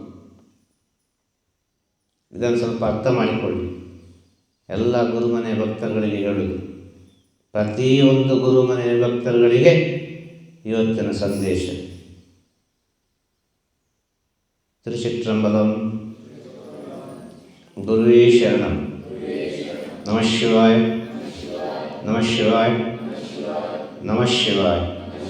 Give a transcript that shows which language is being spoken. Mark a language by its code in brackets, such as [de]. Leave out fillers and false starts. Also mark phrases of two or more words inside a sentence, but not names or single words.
[kn] ಇದನ್ನು ಸ್ವಲ್ಪ ಅರ್ಥ ಮಾಡಿಕೊಳ್ಳಿ. ಎಲ್ಲ ಗುರುಮನೆ ಭಕ್ತರುಗಳಿಗೆ ಹೇಳುವುದು, ಪ್ರತಿಯೊಂದು ಗುರುಮನೆ ಭಕ್ತರುಗಳಿಗೆ ಇವತ್ತಿನ ಸಂದೇಶ. ತಿರುಚಿಟ್ರಂಬಲಂ. [sa] ಗುರುವೇ ಶರಣಂ. ನಮಃ ಶಿವಾಯ. ನಮಃ ಶಿವಾಯ. ನಮಃ ಶಿವಾಯ.